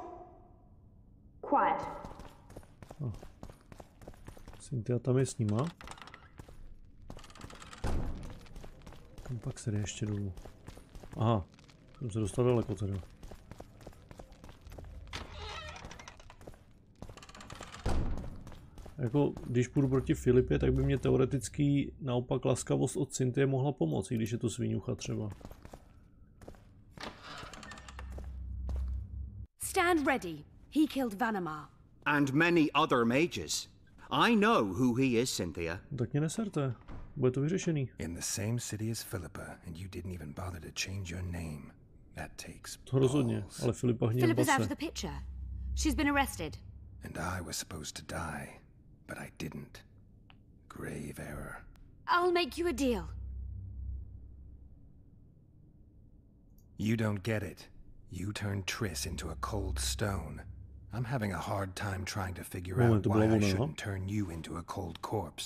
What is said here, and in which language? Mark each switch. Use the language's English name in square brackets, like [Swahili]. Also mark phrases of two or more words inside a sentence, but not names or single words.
[English] Quiet. [Czech] Oh. Cynthia tam je s nima. Kam pak se jde ještě dolů? Aha, jsem se dostal daleko teda. Jako, když půjdu proti Filipě, tak by mě teoreticky naopak laskavost od Cynthie mohla pomoct, i když je to sviňucha třeba. [English] stand ready. He killed Vanamar. And many other mages. I know who he is, Cynthia. [Czech] Tak mě neserte. Bude to vyřešený. [English] In the same city as Philippa, and you didn't even bother to change your name. That takes [Czech] to rozhodně, ale Filipa hněv base. [English] Philippa's out of the picture. She's been arrested. And I was supposed to die, but I didn't. Grave error. I'll make you a deal. You don't get it. You turned Triss into a cold stone. I'm having a hard time trying to figure out why I shouldn't turn you into a cold corpse.